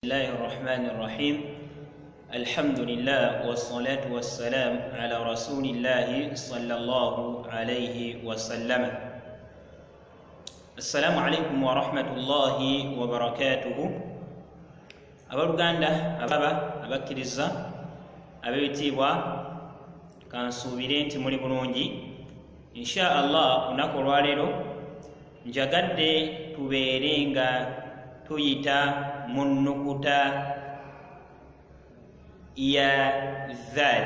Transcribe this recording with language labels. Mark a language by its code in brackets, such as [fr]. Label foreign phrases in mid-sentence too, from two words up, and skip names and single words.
[ar] الله الرحمن الرحيم الحمد لله والصلاة والسلام على رسول الله صلى الله عليه وسلم. السلام عليكم ورحمة الله وبركاته. [lg] Abaluganda ababa abakkiriza ab'ebitiibwa kansuubire nti muli bulungi [ar] إن شاء الله. [lg] Olunaku olwaleero njagadde tubeere nga tuyita mu nnukuta ya Thaali.